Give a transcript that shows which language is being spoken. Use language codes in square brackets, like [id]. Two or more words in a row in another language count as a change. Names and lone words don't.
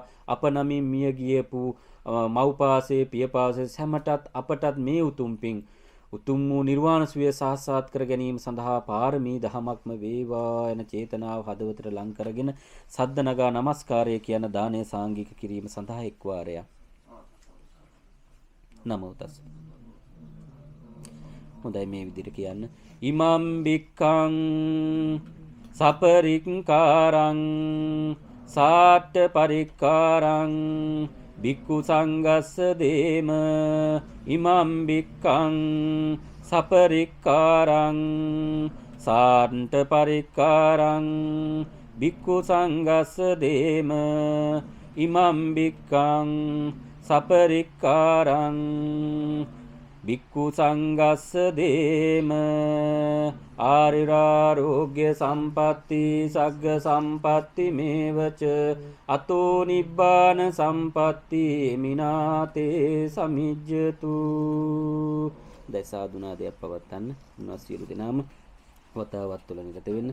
[si] අප නමින් මිය ගියපු මව්පාසේ පියපාසේ සැමටත් අපටත් මේ උතුම් පින් උතුම් වූ නිර්වාණ සුවය සාක්ෂාත් කර ගැනීම සඳහා පාරමී දහමක්ම වේවා යන චේතනාව හදවතට ලං කරගෙන සද්ද නගා නමස්කාරය කියන දානය සාංගික කිරීම සඳහා එක් වාරයක්. [pi] නමෝ තස්. [si] හොඳයි මේ විදිහට කියන්න. [pi] ඉමම් බික්ඛං සපරික්කාරං සාට්ඨ පරික්කාරං බික්ඛු සංඝස්ස දේම ඉමම් බික්ඛං සපරික්කාරං සාට්ඨ පරික්කාරං බික්ඛු සංඝස්ස දේම ඉමම් බික්ඛං සපරික්කාරං බික්ඛු සංඝස්ස දේම ආරිරාෝග්‍ය සම්පatti සග්ග සම්පatti මේවච අතෝ නිබ්බාන සම්පatti මිනාතේ සමිජ්ජතු. [si] දසාදුනාදයක් පවත්තන්න උන්වස් සියලු දෙනාම වතාවත් තුළ නිරත වෙන්න.